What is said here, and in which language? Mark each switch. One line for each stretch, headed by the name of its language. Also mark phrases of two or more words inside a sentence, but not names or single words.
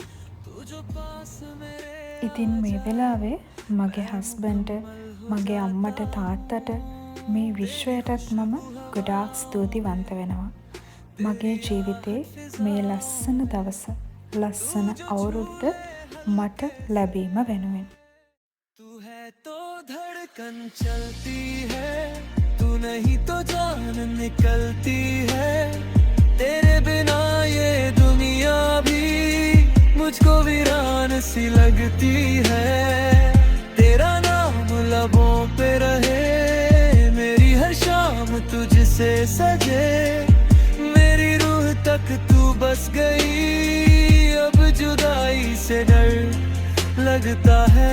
Sinhala: ඉතින් මේ වෙලාවේ මගේ හස්බන්ඩ්ට, මගේ අම්මට, තාත්තට, මේ විශ්වයටත් මම ගොඩාක් ස්තුතිවන්ත වෙනවා. මගේ ජීවිතේ මේ ලස්සන දවස, ලස්සන අවුරුද්ද මට ලැබීම වෙනුවෙන්.
Hindi: तू है तो धड़कन चलती है, तू नहीं तो जान निकलती है, तेरे बिना ये दुनिया भी मुझको वीरान सी लगती है, तेरा नाम लबों पे रहे, मेरी हर शाम तुझसे सजे, मेरी रूह तक तू बस गई, अब जुदाई से डर लगता है।